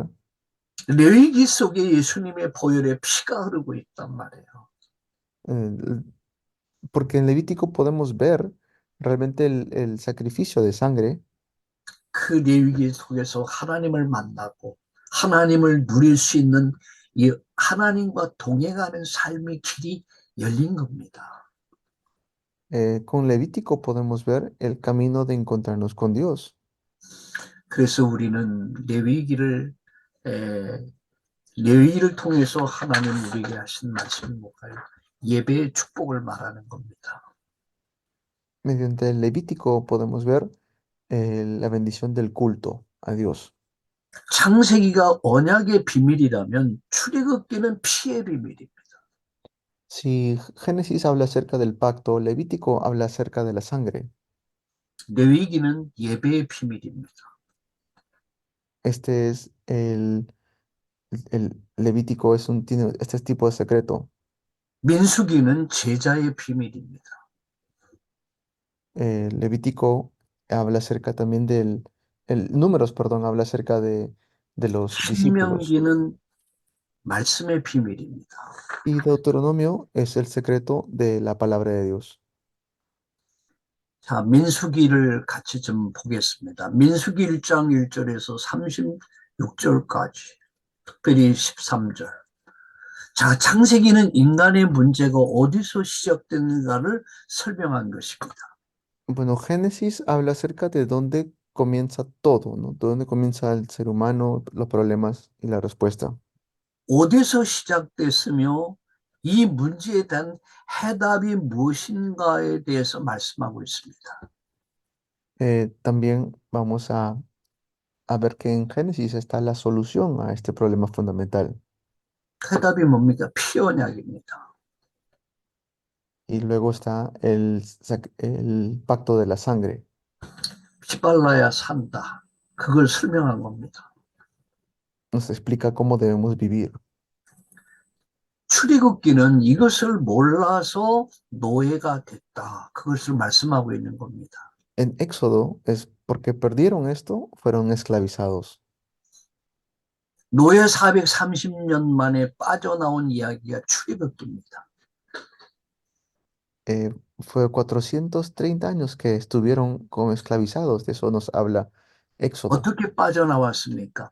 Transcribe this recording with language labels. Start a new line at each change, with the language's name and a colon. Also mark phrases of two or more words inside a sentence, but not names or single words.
Korean: 레위기 속에 예수님의 보혈의 피가 흐르고 있단 말이에요.
Spanish: eh, Porque en Levítico podemos ver realmente el sacrificio de sangre.
Korean: 그 레위기 속에서 하나님을 만나고 하나님을 누릴 수 있는 이 하나님과 동행하는 삶의 길이 열린 겁니다.
Spanish: Con Levítico podemos ver el camino de encontrarnos con Dios.
Korean: 그래서 우리는 레위기를 통해서 하나님 우리에게 하신 말씀이 뭘까요? 예배의 축복을 말하는 겁니다.
Spanish: Mediante el Levítico podemos ver la bendición del culto a Dios.
Korean: 창세기가 언약의 비밀이라면 출애굽기는 피의 비밀입니다.
Spanish: Si Génesis habla acerca del pacto, Levítico habla acerca de la sangre.
Korean: 레위기는 예배의 비밀입니다.
Spanish: Este es el Levítico, tiene este tipo de secreto.
Korean: 민수기는 제자의 비밀입니다.
Spanish: Levítico habla acerca también Números, perdón, habla acerca de los discípulos.
Korean: 신명기는 말씀의 비밀입니다.
Spanish: Y Deuteronomio es el secreto de la palabra de Dios.
Korean: 자, 민수기를 같이 좀 보겠습니다. 민수기 1장 1절에서 36절까지, 특별히 13절. 자, 창세기는 인간의 문제가 어디서 시작되는가를 설명한 것입니다.
Spanish: Bueno, Génesis habla acerca de dónde comienza todo, ¿no? De dónde comienza el ser humano, los problemas y la respuesta.
Korean: 어디서 시작됐으며 이 문제에 대한 해답이 무엇인가에 대해서 말씀하고 있습니다.
Spanish: También vamos a ver que en Génesis está la solución a este problema fundamental.
Korean: 해답이 뭡니까? 피 언약입니다.
Spanish: Y luego está el pacto de la sangre.
Korean: 피 발라야 산다. 그걸 설명한 겁니다.
Spanish: Nos explica cómo debemos vivir.
Korean: 출애굽기는 이것을 몰라서 노예가 됐다. 그것을 말씀하고 있는 겁니다.
Spanish: En Éxodo es porque perdieron esto, fueron esclavizados.
Korean: 노예 430년 만에 빠져나온 이야기가 출애굽기입니다.
Spanish: Fue 430 años que estuvieron como esclavizados, de eso nos habla Éxodo.
Korean: 어떻게 빠져나왔습니까?